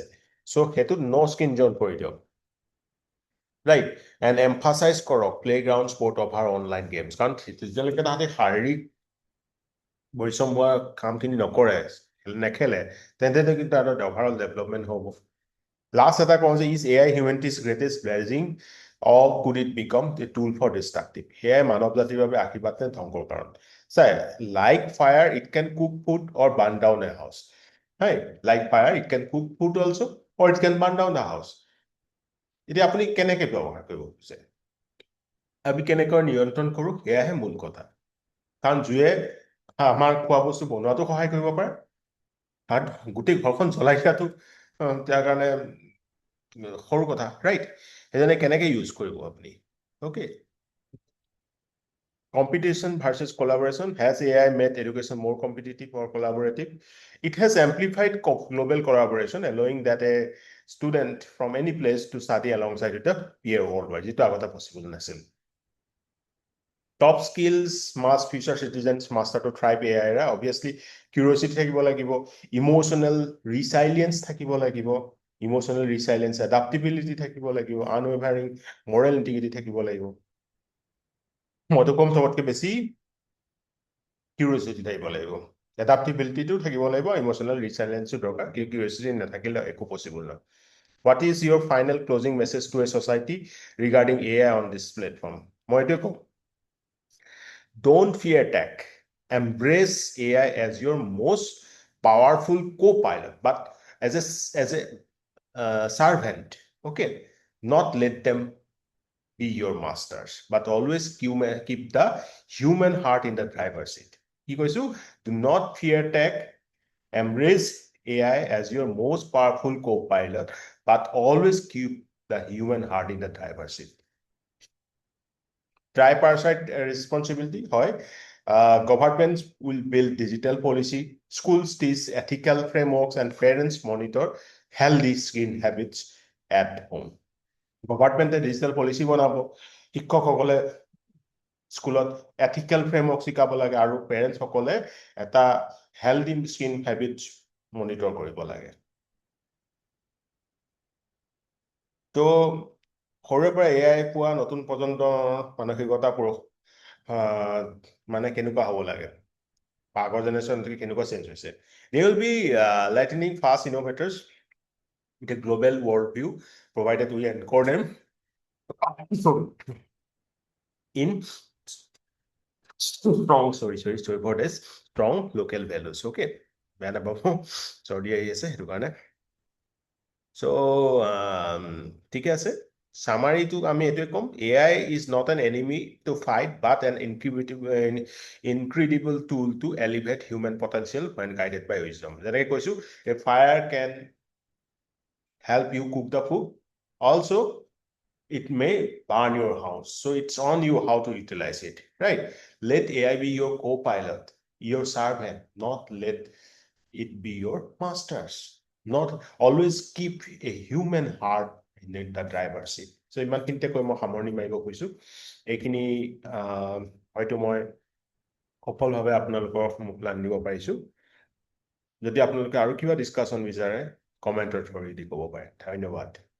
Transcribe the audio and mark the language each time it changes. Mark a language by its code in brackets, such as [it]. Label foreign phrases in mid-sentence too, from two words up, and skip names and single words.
[as] চ' সেইটোত ন' স্ক্ৰীন জ'ন কৰি দিয়ক, ৰাইট? [en] and emphasize কৰক playground sport over online games. [as] কাৰণ যেতিয়ালৈকে তাহাঁতে শাৰীৰিক পৰিশ্ৰম হোৱা কামখিনি নকৰে, নেখেলে, তেন্তে কিন্তু তাহাঁতৰ [en] overall development [as] হ'ব। [en] লাষ্ট [as] এটা কওঁ যে [en] is AI humanity's greatest blessing, or could it become a tool for destructive? [as] AI মানৱ জাতিৰ বাবে আশীৰ্বাদ নে ধ্বংসৰ কাৰণ? [en] Sir, like fire, it can cook food or burn down a house. Right? Like fire, it can cook food also, or it can burn down the house. [as] এতিয়া আপুনি কেনেকৈ ব্যৱহাৰ কৰিব বিচাৰে, আমি কেনেকৈ নিয়ন্ত্ৰণ কৰোঁ, সেয়াহে মূল কথা। কাৰণ জুয়ে আমাৰ খোৱা বস্তু বনোৱাটো সহায় কৰিব পাৰে, আৰু গোটেই ঘৰখন জ্বলাই দিয়াটো তাৰ কাৰণে সৰু কথা, ৰাইট? সেইজনে কেনেকৈ ইউজ কৰিব আপুনি, অ'কে? [en] Competition versus collaboration. Has AI made education more competitive or collaborative? It has amplified global collaboration, allowing that a student from any place to study alongside with a peer worldwide. It's possible. Top skills, must future citizens master to thrive AI era. Obviously, curiosity [as] থাকিব লাগিব, [en] emotional resilience [as] থাকিব লাগিব, [en] emotional resilience, adaptability [as] থাকিব লাগিব, [en] unwavering moral integrity [as] থাকিব লাগিব। মইতো কম চবতকে বেছি কিউৰিয়চিটি থাকিব লাগিব, এডাপ্টিবিলিটিটো থাকিব লাগিব, [en] emotional resilience [as] দৰকাৰ, কিউৰিয়চিটি নাথাকিলে একো পচিবল নহয়। [en] What is your final closing message to a society regarding AI on this platform? [as] মই এইটোৱে কম, [en] don't fear tech. Embrace AI as your most powerful co-pilot, but as a servant, okay? Not let them be your masters, but always keep the human heart in the driver's seat. [as] কি কৈছো? [en] Do not fear tech. Embrace AI as your most powerful co-pilot, but always keep the human heart in the driver's seat. Tripartite responsibility. Governments will build digital policy, schools teach ethical frameworks, and parents monitor healthy screen habits at home. government digital policy [as] বনাব, শিক্ষকসকলে স্কুলত [en] ethical framework [as] শিকাব লাগে, আৰু পেৰেণ্টছসকলে এটা [en] healthy screen habits monitor [as] কৰিব লাগে। তো সৰুৰে পৰা AI পোৱা নতুন প্ৰজন্মৰ মানসিকতা মানে কেনেকুৱা হ'ব লাগে, আগৰ জেনেৰেশ্যন কেনেকুৱা চেঞ্জ হৈছে? [en] They will be lightning fast innovators with a global worldview, provided we anchor them in strong for this strong local values. Okay, sorry [as] আহি আছে সেইটো কাৰণে। So ঠিকে আছে, summary to আমি এইটোৱে কম, [en] AI is not an enemy to fight, but an incredible tool to elevate human potential when guided by wisdom. [as] যেনেকৈ কৈছো, [en] a fire can help you cook the food, also it may burn your house. So it's on you how to utilize it, right? Let AI be your co-pilot, your servant, not let it be your masters. Not always keep a human heart in the driver's seat. [as] So ইমানখিনিতে কৈ মই সামৰণি মাৰিব কৈছো। এইখিনি হয়তো মই সফলভাৱে আপোনালোকৰ সন্মুখলৈ আনিব পাৰিছো। যদি আপোনালোকে আৰু কিবা ডিছকাশ্যন বিচাৰে [en] comment through the [as] ক'ব পাৰে। ধন্যবাদ।